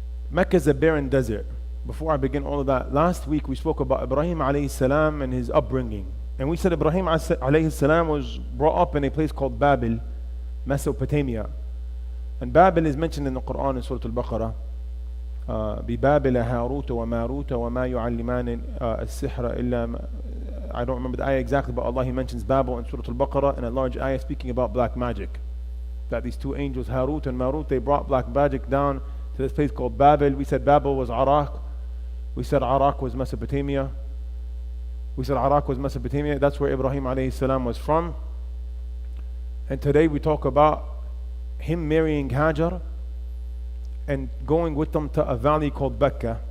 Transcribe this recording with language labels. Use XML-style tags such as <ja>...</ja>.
<en>Mecca is a barren desert. Before I begin all of that, last week we spoke about Ibrahim alayhi salam and his upbringing. And we said Ibrahim alayhi salam was brought up in a place called Babel, Mesopotamia. And Babel is mentioned in the Quran in Surah Al-Baqarah.</en> <ar>ببابل هاروت وماروت وما يعلمان السحر إلا.</ar> <en>I don't remember the ayah exactly, but Allah, He mentions Babel in Surah Al-Baqarah in a large ayah speaking about black magic. That these two angels, Harut and Marut, they brought black magic down to this place called Babel. We said Babel was Iraq. We said Iraq was Mesopotamia. That's where Ibrahim alayhi salam was from. And today we talk about him marrying Hajar and going with them to a valley called Becca.</en>